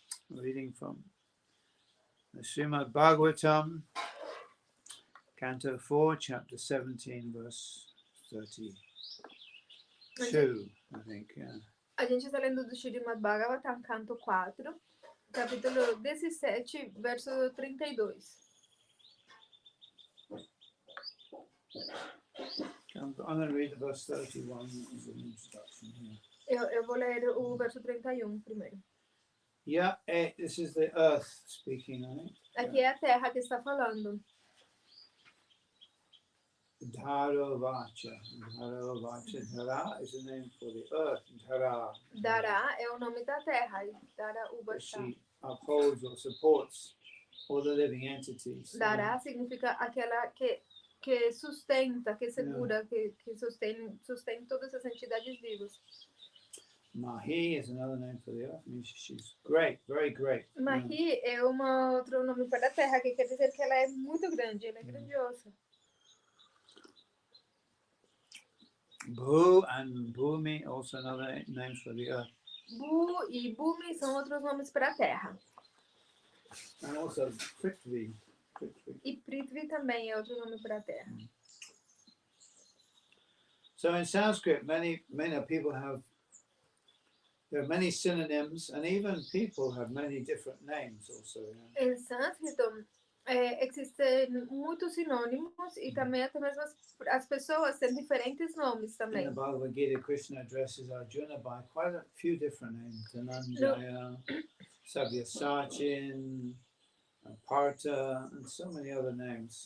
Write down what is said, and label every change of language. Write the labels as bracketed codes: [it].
[en] Reading from the Srimad Bhagavatam, Canto 4, Chapter 17, verse 32, I think, yeah. [pt] A gente está lendo do Srimad Bhagavatam, Canto 4, capítulo 17, verso 32. [en] I'm going to read the verse 31 as an introduction here. [pt] Eu vou ler o verso 31 primeiro. [en] Yeah, this is the earth speaking, I think. [pt] Aqui é a terra que está falando. [sa] Dharovacha. Dharovacha. [en] Dhara is a name for the earth. [sa] Dhara. [pt] Dará é o nome da terra. E Dara Ubachá. [en] She upholds or supports all the living entities. [pt] Dará significa aquela que sustenta, que segura, que sustém todas as entidades vivas. [en] Mahi is another name for the earth. It means she's great, very great. [pt] Mahi é outro nome para a terra, que quer dizer que ela é muito grande, ela é grandiosa. [en] Bhu and Bhumi, also another names for the earth. [pt] Bu e Bhumi são outros nomes para a terra. [en] And also Prithvi. [pt] E Prithvi também é outro nome para a terra. [en] So in Sanskrit, many people there are many synonyms, and even people have many different names also. [pt] Em sânscrito, existem muitos sinônimos e também até mesmo as pessoas têm diferentes nomes também. [en] In the Bhagavad Gita, Krishna addresses Arjuna by quite a few different names: Dhananjaya, Savyasachin, Partha, and so many other names.